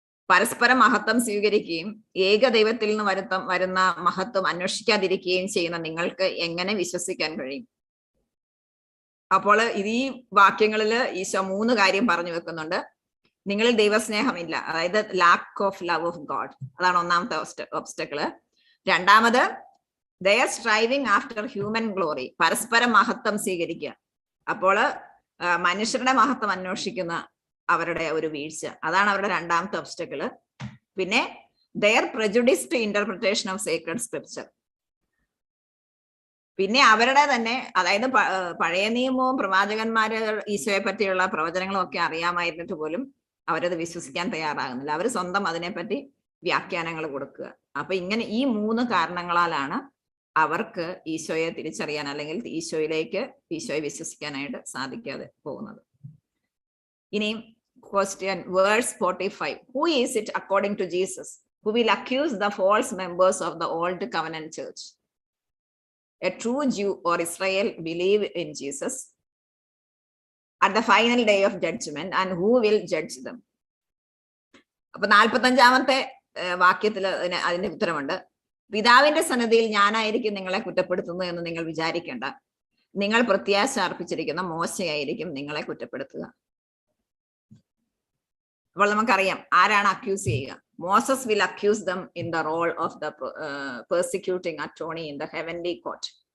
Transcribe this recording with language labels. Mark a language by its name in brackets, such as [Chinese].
[Malayalam] പരസ്പരം മഹത്വം സ്വീകരിക്കുകയും ഏകദൈവത്തിൽ നിന്ന് വരുന്ന മഹത്വം അന്വേഷിക്കാതിരിക്കുകയും ചെയ്യുന്ന നിങ്ങൾക്ക് എങ്ങനെ വിശ്വസിക്കാൻ കഴിയും? അപ്പോൾ ഈ വാക്യങ്ങളിൽ ഈശോ 3 കാര്യം പറഞ്ഞു വെക്കുന്നുണ്ട്. നിങ്ങളിൽ ദൈവസ്നേഹമില്ല, അതായത് [English] lack of love of God, [Malayalam] അതാണ് ഒന്നാമത്തെ ഒബ്സ്റ്റക്കിള്. രണ്ടാമത് [English] they are striving after human glory, [Malayalam] പരസ്പരം മഹത്വം സ്വീകരിക്കുക. അപ്പോൾ മനുഷ്യരുടെ മഹത്വം അന്വേഷിക്കുന്ന അവരുടെ ഒരു വീഴ്ച, അതാണ് അവരുടെ രണ്ടാമത്തെ ഒബ്സ്റ്റക്കിള്. പിന്നെ [English] their prejudiced interpretation of sacred scripture, [Malayalam] പിന്നെ അവരുടെ തന്നെ, അതായത് പഴയ നിയമവും പ്രവാചകന്മാര് ഈശോയെ പറ്റിയുള്ള പ്രവചനങ്ങളും ഒക്കെ അറിയാമായിരുന്നിട്ട് പോലും അവരത് വിശ്വസിക്കാൻ തയ്യാറാകുന്നില്ല. അവർ സ്വന്തം അതിനെപ്പറ്റി വ്യാഖ്യാനങ്ങൾ കൊടുക്കുക. അപ്പൊ ഇങ്ങനെ ഈ 3 കാരണങ്ങളാലാണ് അവർക്ക് ഈശോയെ തിരിച്ചറിയാൻ അല്ലെങ്കിൽ ഈശോയെ വിശ്വസിക്കാനായിട്ട് സാധിക്കാതെ പോകുന്നത്. ഇനി question, verse 45. [English] Who is it according to Jesus who will accuse the false members of the old covenant church? A true Jew or Israel believe in Jesus at the final day of judgment, and who will judge them? [Malayalam] അപ്പൊ 45-ാമത്തെ വാക്യത്തിൽ അതിന്റെ ഉത്തരമുണ്ട്. പിതാവിന്റെ സന്നിധിയിൽ ഞാനായിരിക്കും നിങ്ങളെ കുറ്റപ്പെടുത്തുന്നു എന്ന് നിങ്ങൾ വിചാരിക്കേണ്ട. നിങ്ങൾ പ്രത്യാശ അർപ്പിച്ചിരിക്കുന്ന മോശയായിരിക്കും നിങ്ങളെ കുറ്റപ്പെടുത്തുക. അപ്പോൾ നമുക്കറിയാം ആരാണ് അക്യൂസ് ചെയ്യുക. [English] Moses will accuse them in the role of the persecuting attorney in the heavenly court.